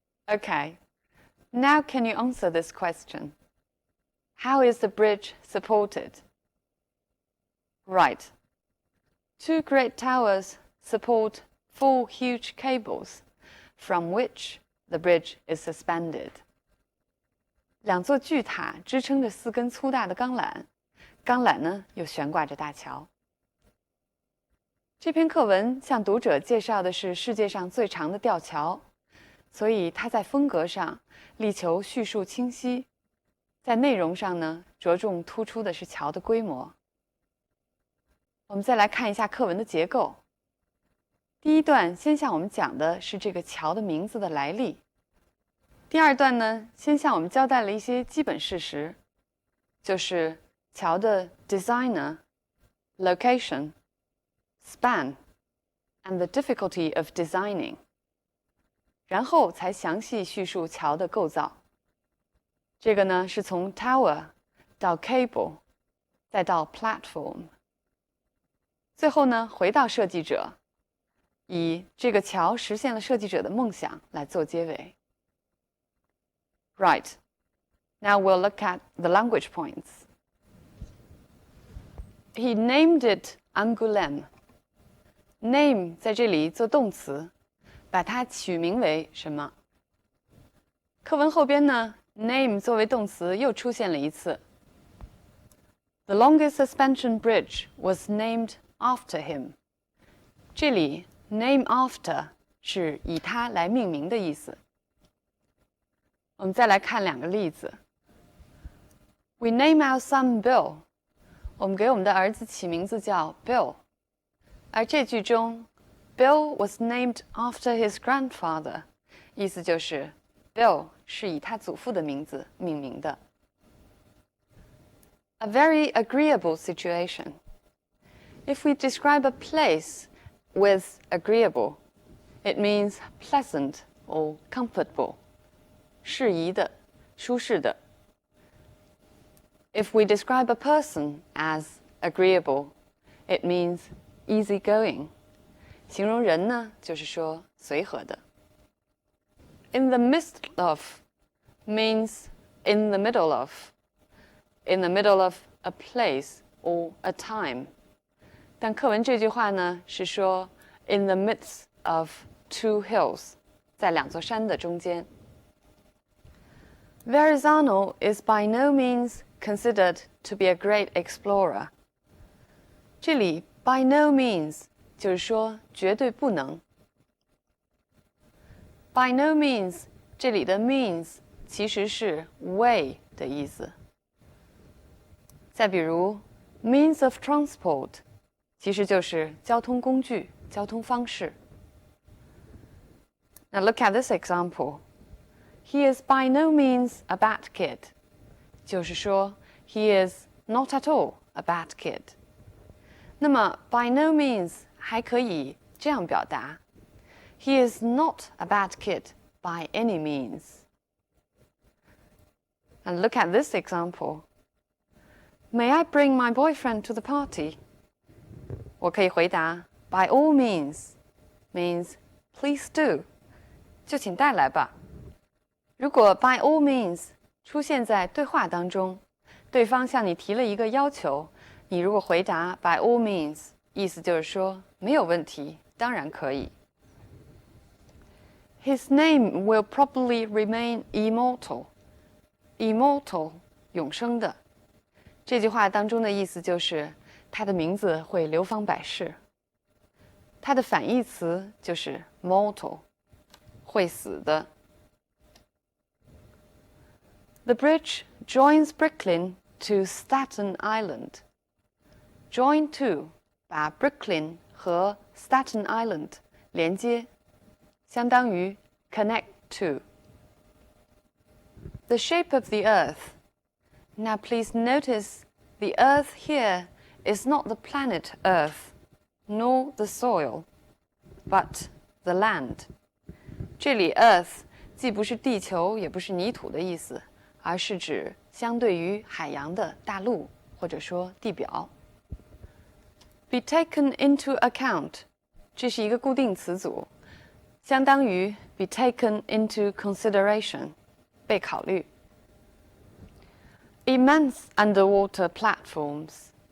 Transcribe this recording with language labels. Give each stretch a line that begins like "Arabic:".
English: Okay, now can you answer this question? How is the bridge supported? Right. Two great towers support four huge cables, from which the bridge is suspended.
Chinese: 两座巨塔支撑着四根粗大的钢缆，钢缆呢又悬挂着大桥。这篇課文向讀者介紹的是世界上最長的吊橋，所以它在風格上力求敘述清晰，在內容上呢着重突出的是橋的規模。我們再來看一下課文的結構。第一段先向我們講的是這個橋的名字的來歷。第二段呢，先向我們交代了一些基本事實，就是橋的 designer、location、
English: span and the difficulty of designing，
Chinese: 然後才詳細敘述橋的構造。這個呢是從 tower 到 cable， 再到 platform， 最後呢回到設計者，以這個橋實現了設計者的夢想來做結尾。
English: Right. Now we'll look at the language points. He named it Angoulême.
Chinese: Name 在這裡做動詞，把它取名為什麼？課文後邊呢 ，name 作為動詞又出現了一次。
English: The longest suspension bridge was named after him.
Chinese: 這裡 name after 是以它來命名的意思。我們再來看兩個例子。
English: We name our son Bill.
Chinese: 我們給我們的兒子起名字叫 Bill。而這句中
English: Bill was named after his grandfather，
Chinese: 意思就是 Bill 是以他祖父的名字命名的。
English: A very agreeable situation. If we describe a place with agreeable, it means pleasant or comfortable.
Chinese: 適宜的、舒適的。
English: If we describe a person as agreeable, it means easygoing.
Chinese: 形容人呢，就是说随和的。
English: In the midst of means in the middle of, in the middle of a place or a time.
Chinese: 但课文这句话呢是说
English: in the midst of two hills，
Chinese: 在两座山的中间。
English: Verrazano is by no means considered to be a great explorer.
Chinese: 这里 by no means 就是说絕對不能。 By no means 這裡的 means 其實是 way 的意思。再比如 means of transport 其實就是交通工具、交通方式。
English: Now look at this example. He is by no means a bad kid.
Chinese: 就是说
English: he is not at all a bad kid.
Chinese: 那麼
English: by no means
Chinese: 還可以這樣表達
English: He is not a bad kid by any means. And look at this example. May I bring my boyfriend to the party?
Chinese: 我可以回答
English: by all means means please do.
Chinese: 就請带来吧。如果 by all means 出現在對話當中，對方向你提了一個要求，你如果回答 by all means， 意思就是說沒有問題，當然可以。
English: His name will probably remain immortal.
Chinese: Immortal 永生的。這句話當中的意思就是他的名字會流芳百世。它的反義詞就是 mortal， 會死的。
English: The bridge joins Brooklyn to Staten Island.
Chinese: Join to 把 Brooklyn 和 Staten Island 連接，相當於 connect to.
English: The shape of the earth. Now please notice the earth here is not the planet Earth, nor the soil, but the land.
Chinese: 這裡 earth 既不是地球，也不是泥土的意思，而是指相对於海洋的大陸，或者說地表。
English: Be taken into account，
Chinese: 這是一個固定詞組，相當於
English: be taken into consideration，
Chinese: 被考慮。
English: Immense underwater platforms.